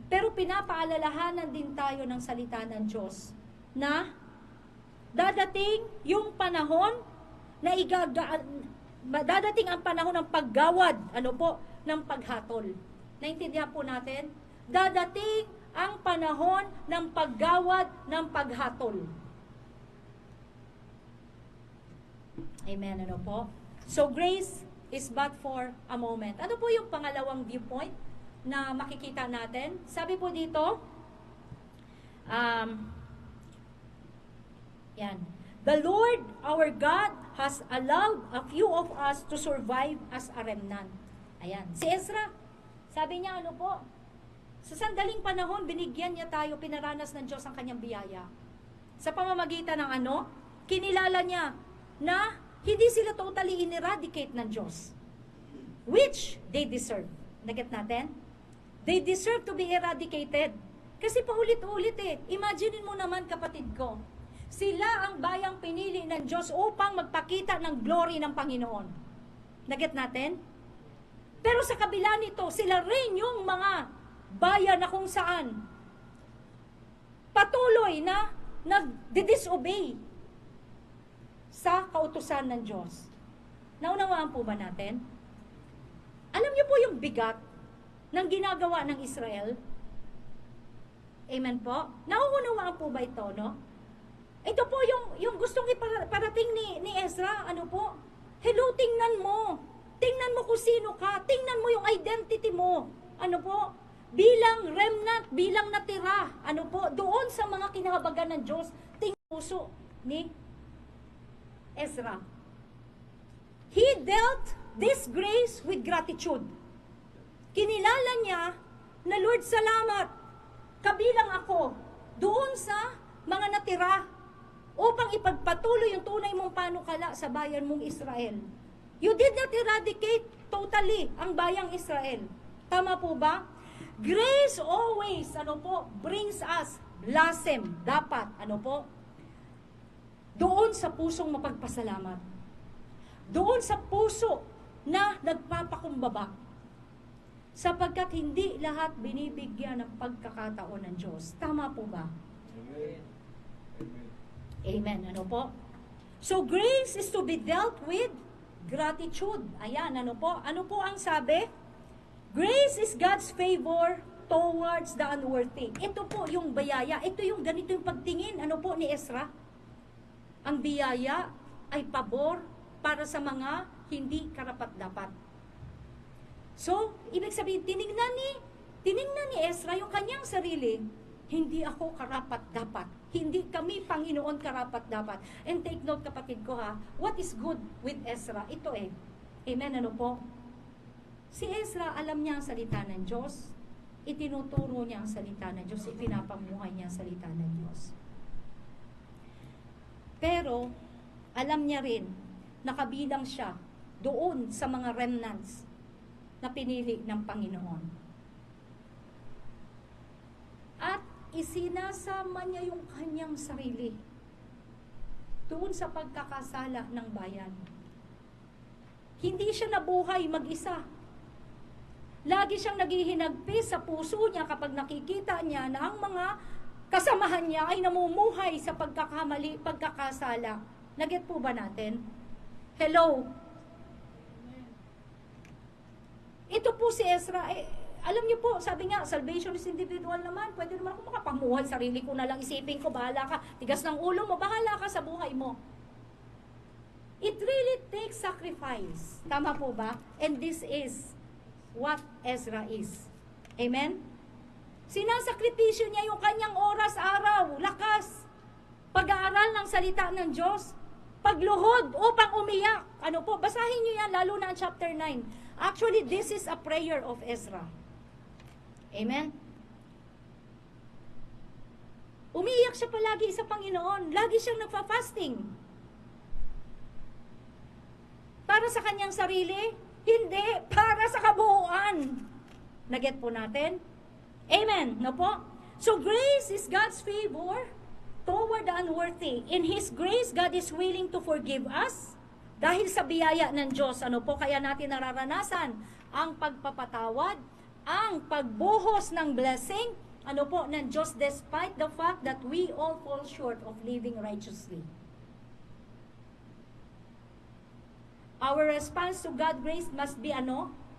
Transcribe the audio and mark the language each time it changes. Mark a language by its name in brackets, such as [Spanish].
[Filipino] Pero pinapaalalahanan din tayo ng salita ng Diyos na dadating yung panahon na dadating ang panahon ng paggawad, ng paghatol. Naintindihan po natin? Dadating ang panahon ng paggawad ng paghatol. Amen, ano po? [English] So, grace is but for a moment. [Filipino] Ano po yung pangalawang viewpoint na makikita natin? Sabi po dito, yan. [English] The Lord, our God, has allowed a few of us to survive as a remnant. [Filipino] Ayan. Si Ezra, sabi niya, sa sandaling panahon, binigyan niya tayo, pinaranas ng Diyos ang kanyang biyaya. Sa pamamagitan ng kinilala niya na hindi sila totally ineradicate ng Diyos. [English] Which they deserve. [Filipino] Naget natin? [English] They deserve to be eradicated. [Filipino] Kasi paulit-ulit Imagine mo naman, kapatid ko, sila ang bayang pinili ng Diyos upang magpakita ng glory ng Panginoon. Naget natin? Pero sa kabila nito, sila rin yung mga bayan na kung saan patuloy na nag-disobey sa kautusan ng Diyos. Naunawaan po ba natin? Alam niyo po yung bigat ng ginagawa ng Israel? Amen po? Nauunawaan po ba ito, no? Ito po yung gustong iparating ni Ezra, Hello, tingnan mo. Tingnan mo kung sino ka. Tingnan mo yung identity mo. Bilang remnant, bilang natira. Doon sa mga kinahabagan ng Diyos, tingnan puso ni Ezra. [English] He dealt this grace with gratitude. [Filipino] Kinilala niya na, Lord, salamat. Kabilang ako doon sa mga natira upang ipagpatuloy yung tunay mong panukala sa bayan mong Israel. [English] You did not eradicate totally [Filipino] ang bayang Israel. Tama po ba? [English] Grace always, brings us blossom. [Filipino] Dapat, doon sa pusong mapagpasalamat. Doon sa puso na nagpapakumbaba. sapagkat hindi lahat binibigyan ng pagkakataon ng Diyos. Tama po ba? Amen. Amen. Amen. Ano po? [English] So, grace is to be dealt with gratitude. [Filipino] Ayan, ano po? Ano po ang sabi? [English] Grace is God's favor towards the unworthy. [Filipino] Ito po yung biyaya. Ito yung ganito yung pagtingin. Ano po ni Ezra? Ang biyaya ay pabor para sa mga hindi karapat-dapat. So, ibig sabihin, tiningnan ni Ezra yung kanyang sarili. Hindi ako karapat-dapat. Hindi kami, Panginoon, karapat-dapat. [English] And take note, [Filipino] kapatid ko ha, [English] what is good with Ezra? [Filipino] Ito Amen, ano po? Si Ezra, alam niya ang salita ng Diyos. Itinuturo niya ang salita ng Diyos. Ipinapamuhay niya ang salita ng Diyos. Pero, alam niya rin, nakabilang siya doon sa mga remnants na pinili ng Panginoon. At isinasama niya yung kanyang sarili doon sa pagkakasala ng bayan. Hindi siya nabuhay mag-isa. Lagi siyang naghihinagpis sa puso niya kapag nakikita niya na ang mga kasamahan niya ay namumuhay sa pagkakamali, pagkakasala. Naget po ba natin? Hello? Ito po si Ezra, alam niyo po, sabi nga, [English] salvation is individual [Filipino] naman. Pwede naman ako makapamuhay, sarili ko na lang, isipin ko, bahala ka, tigas ng ulo mo, bahala ka sa buhay mo. [English] It really takes sacrifice. [Filipino] Tama po ba? [English] And this is what Ezra is. Amen? [Filipino] Sinasakripisyo niya yung kanyang oras, araw, lakas, pag-aaral ng salita ng Diyos, pagluhod upang umiyak. Ano po? Basahin niyo yan, lalo na ang chapter 9. [English] Actually, this is a prayer of Ezra. Amen? [Filipino] Umiiyak siya palagi sa Panginoon. Lagi siyang nagfa-fasting. Para sa kanyang sarili? Hindi. Para sa kabuuan. Naget po natin? Amen. No po? [English] So, grace is God's favor toward the unworthy. In His grace, God is willing to forgive us. [Filipino] Dahil sa biyaya ng Diyos, ano po, kaya natin nararanasan ang pagpapatawad, ang pagbuhos ng blessing, ano po, ng Diyos [English] despite the fact that we all fall short of living righteously. Our response to God's grace must be ano?